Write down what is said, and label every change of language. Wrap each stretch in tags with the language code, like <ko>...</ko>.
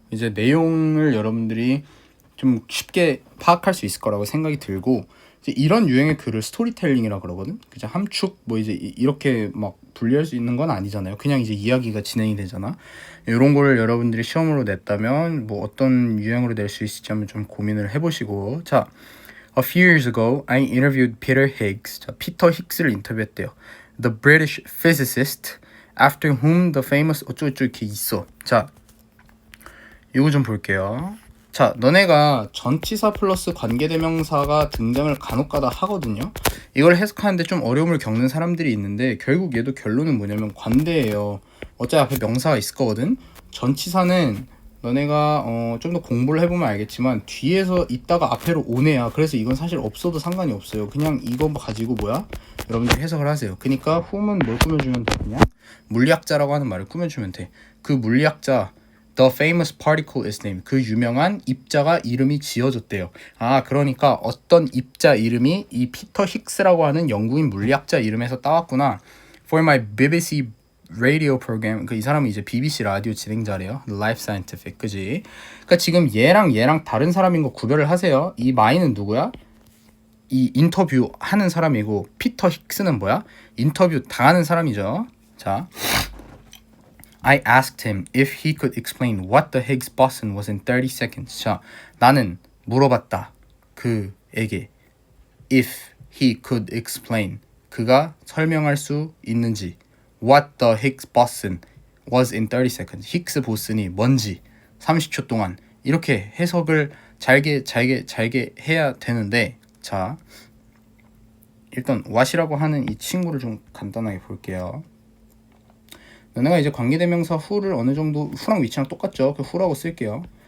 <ko>이제 내용을 여러분들이 좀 쉽게 파악할 수 있을 거라고 생각이 들고, 이제 이런 유형의 글을 스토리텔링이라 그러거든. 그죠? 함축 뭐 이제 이렇게 막 분리할 수 있는 건 아니잖아요. 그냥 이제 이야기가 진행이 되잖아. 이런 거를 여러분들이 시험으로 냈다면 뭐 어떤 유형으로 낼 수 있을지 한번 좀 고민을 해보시고.</ko> <en>자, A few years ago, I interviewed Peter Higgs.</en> <ko>자, 피터 힉스를 인터뷰했대요.</ko> <en>The British physicist after whom the famous</en> <ko>어쩌고저쩌고 이렇게 있어. 자, 이거 좀 볼게요. 자, 너네가 전치사 플러스 관계대명사가 등장을 간혹가다 하거든요. 이걸 해석하는데 좀 어려움을 겪는 사람들이 있는데, 결국 얘도 결론은 뭐냐면 관대예요. 어차피 앞에 명사가 있을 거거든. 전치사는 너네가 좀 더 공부를 해보면 알겠지만 뒤에서 있다가 앞에로 오네야. 그래서 이건 사실 없어도 상관이 없어요. 그냥 이거 가지고 여러분들 해석을 하세요. 그러니까 whom은 뭘 꾸며주면 돼? 그냥 물리학자라고 하는 말을 꾸며주면 돼. 그 물리학자</ko> <en>The famous particle is named.</en> <ko>그 유명한 입자가 이름이 지어졌대요. 아, 그러니까 어떤 입자 이름이 이 피터 힉스라고 하는 영국인 물리학자 이름에서 따왔구나.</ko> <en>For my BBC radio program.</en> <ko>그 이 사람은 이제 BBC 라디오 진행자래요.</ko> <en>Life Scientific. 그지?</en> <ko>그러니까 지금 얘랑 다른 사람인 거 구별을 하세요. 이 마이는 누구야? 이 인터뷰 하는 사람이고, 피터 힉스는 뭐야? 인터뷰 당하는 사람이죠.</ko> <en>자, I asked him if he could explain what the Higgs boson was in 30 seconds.</en> <ko>자, 나는 물어봤다. 그에게</ko> <en>if he could explain.</en> <ko>그가 설명할 수 있는지</ko> <en>what the Higgs boson was in 30 seconds.</en> <ko>히그스 보슨이 뭔지 30초 동안. 이렇게 해석을 잘게 해야 되는데, 자, 일단 what이라고 하는 이 친구를 좀 간단하게 볼게요. 너네가 이제 관계대명사 who를 어느 정도 who랑 위치랑 똑같죠. 그 who라고 쓸게요.</ko>